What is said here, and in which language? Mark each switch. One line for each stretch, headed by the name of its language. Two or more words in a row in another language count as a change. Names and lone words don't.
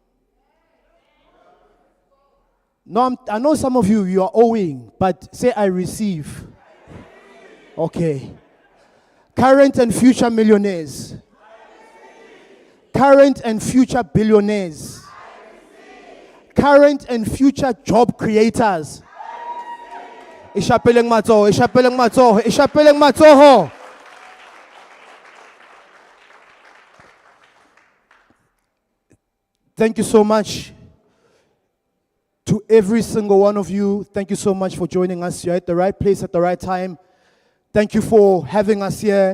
English: No, I know some of you are owing, but say I receive. Okay. Current and future millionaires. Current and future billionaires. Current and future job creators.
Southern Sotho: Ishapeleng matsoho, ishapeleng matsoho, ishapeleng matsoho.
English: Thank you so much to every single one of you. Thank you so much for joining us. You're at the right place at the right time. Thank you for having us here.